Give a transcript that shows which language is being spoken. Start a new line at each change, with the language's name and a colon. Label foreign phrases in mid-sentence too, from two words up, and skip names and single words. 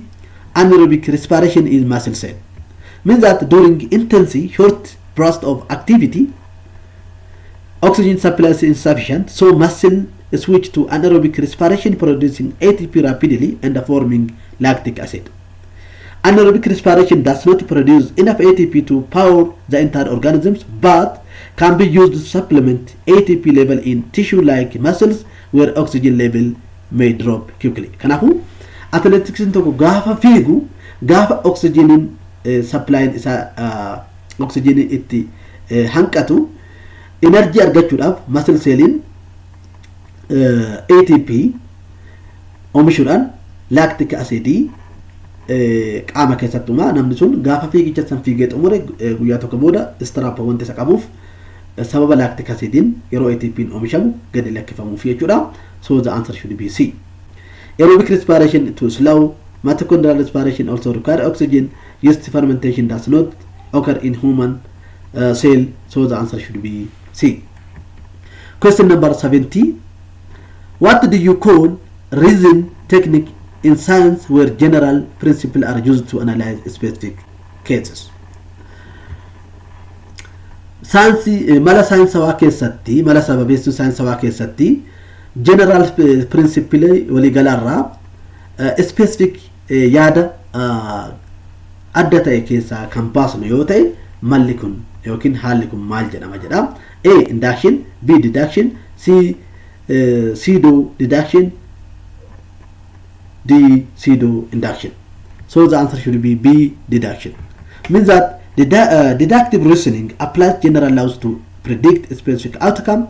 English: Anaerobic respiration in muscle cell. Means that during intense short burst of activity, oxygen supply is insufficient, so muscle switch to anaerobic respiration, producing ATP rapidly and forming lactic acid. Anaerobic respiration does not produce enough ATP to power the entire organisms, but can be used to supplement ATP level in tissue like muscles, where oxygen level may drop quickly.
Oromo: Kanafu athletics into gafa figu gafa
English: oxygen supply
Oromo: isa oxygen itti hankatu energy argachuudhaaf muscle cellin ATP oomishuudhaan
English: lactic acid
Oromo: qaama keessattuma namni sun gaafa fiigicha san fiigee xumure guyyaa tokko booda strap wanti isa qabuuf sababa lactic acidin yeroo ATP oomishamu gadi lakkifamuuf jechuudha.
English: So the answer should be C. Aerobic respiration to slow. Mitochondrial respiration also require oxygen. Yeast fermentation does not occur in human cell. So the answer should be C. Question number 70. What do you call reason technique in science where general principles are used to analyze specific cases?
Oromo: Science mala science waa keessatti mala sababeessuu science waa keessatti
English: general principle
Oromo: waliigalarraa specific yaada adda ta'e keessaa kan baasnu yoo ta'e malli kun yookiin haalli kun maal jedhama jedha.
English: A. Induction. B. Deduction. C. Pseudo deduction. D. Pseudo induction. So the answer should be B. Deduction. Means that deductive reasoning applies general laws to predict a specific outcome.